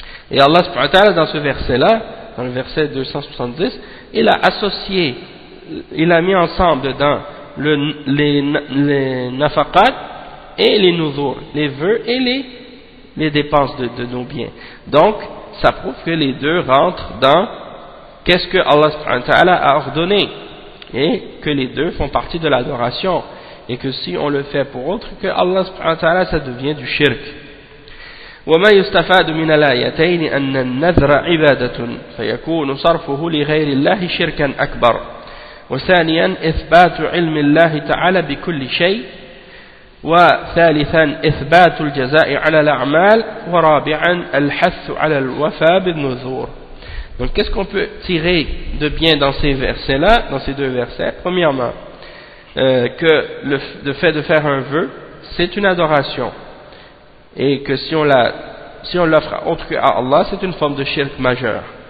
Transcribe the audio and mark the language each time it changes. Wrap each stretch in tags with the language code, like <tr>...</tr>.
<fr>Et Allah subhanahu wa ta'ala dans ce verset-là, dans le verset 270, il a associé, il a mis ensemble dedans les nafaqat et les nuzur, les vœux et les dépenses de nos biens. Donc, ça prouve que les deux rentrent dans qu'est-ce que Allah subhanahu wa ta'ala a ordonné, et que les deux font partie de l'adoration, et que si on le fait pour autre que Allah subhanahu wa ta'ala, ça devient du shirk.</fr> <ar>وما يستفاد من الآيتين أن النذر عبادة فيكون صرفه لغير الله شركا أكبر وثانيا إثبات علم الله تعالى بكل شيء وثالثا إثبات الجزاء على الأعمال ورابعا الحث على الوفاء بالنذور.</ar> <fr>Donc qu'est-ce qu'on peut tirer de bien dans ces versets-là, dans ces deux versets? Premièrement, que le fait de faire un vœu, c'est une adoration. Et que si on l'offre à autre que à Allah, c'est une forme de shirk majeur.</fr>